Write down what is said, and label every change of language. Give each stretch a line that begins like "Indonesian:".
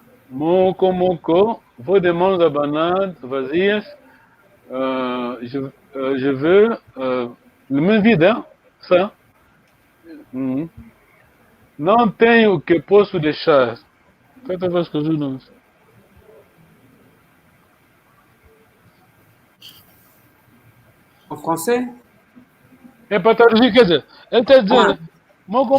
Portuguese: Moko, vou de mãos abanadas, vazias.
French: Je veux les mains vides, hein? Ça.
Portuguese: Não tenho o que posso deixar. Tenta ver as coisas.
French: En français?
Portuguese: É para traduzir, quer dizer, ele está dizendo, moko